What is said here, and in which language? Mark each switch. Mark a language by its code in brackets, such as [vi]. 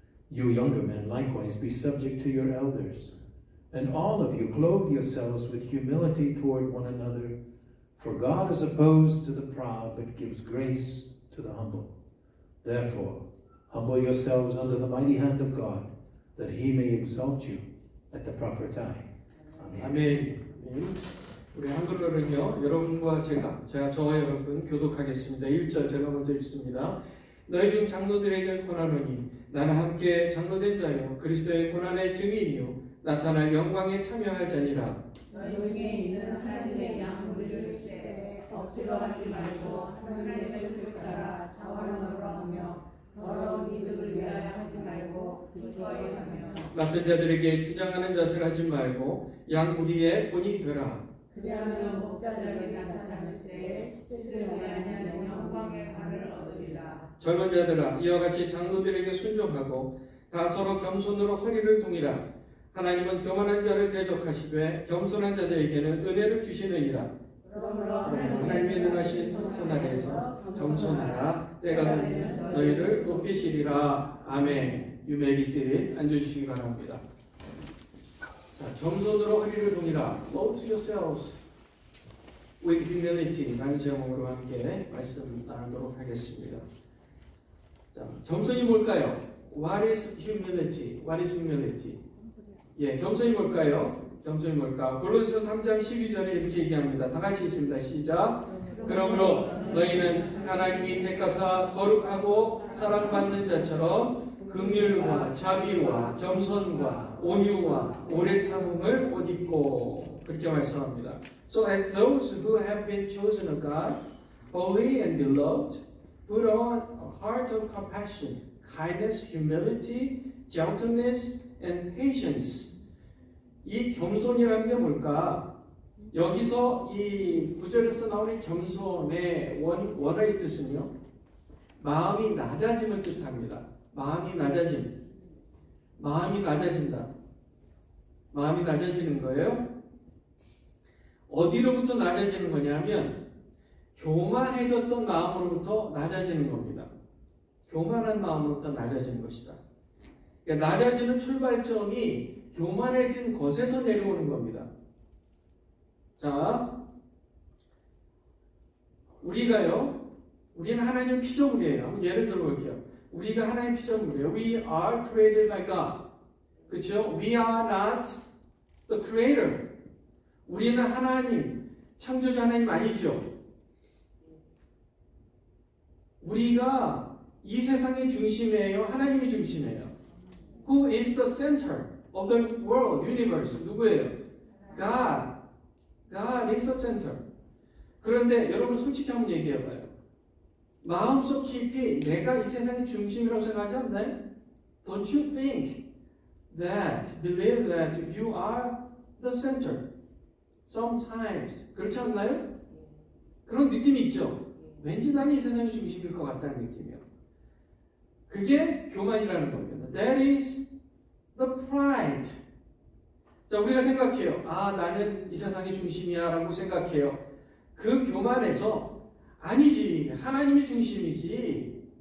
[en] You younger men likewise be subject to your elders, and all of you clothe yourselves with humility toward one another, for God is opposed to the proud, but gives grace to the humble. Therefore, humble yourselves under the mighty hand of God, that he may exalt you at the proper time. Amen. [ko] 아멘. 우리 한글로는요, 여러분과 저와 여러분 교독하겠습니다. 1절 제가 먼저 읽습니다. 너희 중 장로들에게 권하노니 나는 함께 장로된 자요 그리스도의 고난의 증인이요 나타날 영광에 참여할 자니라. 너희 중에 있는 하나님의 양 우리를 세 억지로 하지 말고 하나님의 뜻을 따라 자원함으로 하며 더러운 이득을 위하여 하지 말고 기꺼이 하며 맡은 자들에게 주장하는 자세를 하지 말고 양 무리의 본이 되라. 그리하면 목자적이 나타났을 때에 뜻을 위하여 영광의 관을 얻으리라. 젊은 자들아 이와 같이 장로들에게 순종하고 다 서로 겸손으로 허리를 동이라. 하나님은 교만한 자를 대적하시되 겸손한 자들에게는 은혜를 주시느니라. 그러므로 하나님의 능하신 손아래에서 겸손하라. 때가 되면 너희를 높이시리라. 아멘. [en] You may be seated. [ko] 앉아주시기 바랍니다. 자, 겸손으로 허리를 동이라. [en] Clothe yourselves with humility. [ko] 라는 제목으로 함께 말씀 나누도록 하겠습니다. 자, 겸손이 뭘까요? [en] What is humility? What is humility? [ko] 예, 겸손이 뭘까요? 겸손이 뭘까? 골로새서 3장 12절에 이렇게 얘기합니다. 다 같이 있습니다. 시작. 그러므로 너희는 하나님이 택하사 거룩하고 사랑받는 자처럼 긍휼과 자비와 겸손과 온유와 오래 참음을 옷 입고 그렇게 말씀합니다. [en] So as those who have been chosen of God, holy and beloved, put on a heart of compassion, kindness, humility, gentleness, and patience. [ko] 이 겸손이라는 게 뭘까? 여기서 이 구절에서 나오는 겸손의 원어의 뜻은요, 마음이 낮아짐을 뜻합니다. 마음이 낮아짐. 마음이 낮아진다. 마음이 낮아지는 거예요. 어디로부터 낮아지는 거냐면 교만해졌던 마음으로부터 낮아지는 겁니다. 교만한 마음으로부터 낮아지는 것이다. 그러니까 낮아지는 출발점이 교만해진 것에서 내려오는 겁니다. 자, 우리는 하나님 피조물이에요. 예를 들어볼게요. 우리가 하나님 피조물이에요. [en] We are created by God. [ko] 그렇죠? [en] We are not the creator. [ko] 우리는 하나님, 창조자 하나님 아니죠. 우리가 이 세상의 중심이에요? 하나님이 중심이에요? [en] Who is the center of the world, universe? [ko] 누구예요? [en] God. God is the center. [ko] 그런데 여러분 솔직히 한번 얘기해봐요. 마음속 깊이 내가 이 세상의 중심이라고 생각하지 않나요? [en] Don't you think that, believe that you are the center? Sometimes. [ko] 그렇지 않나요? 그런 느낌이 있죠? 왠지 난 이 세상의 중심일 것 같다는 느낌이요. 그게 교만이라는 겁니다. [en] That is the pride. [ko] 자, 우리가 생각해요. 아, 나는 이 세상의 중심이야 라고 생각해요. 그 교만에서 아니지, 하나님이 중심이지.